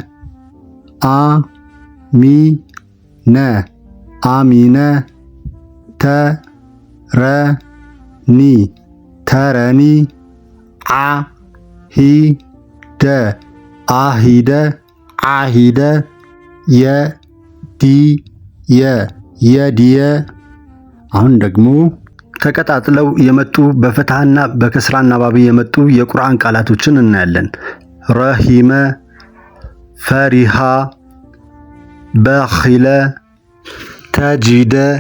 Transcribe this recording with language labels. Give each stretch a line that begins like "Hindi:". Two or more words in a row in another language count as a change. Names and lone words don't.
Arabic: أَ مِ نَ أَمِنَ. تَ رِ نِ تَرِنِ። عَ هِ دَ أَهِدَ عَهِدَ. يَ دِ يَ يَدِيَ።
Amharic: አሁን ደግሞ ተቀጣጥለው የመጡ በፈትሃና በከስራ አናባቢ የመጡ የቁርአን ቃላቶችን እናያለን።
Arabic: رَحِمَ فَرِحَ بَخِلَ تَجِدَ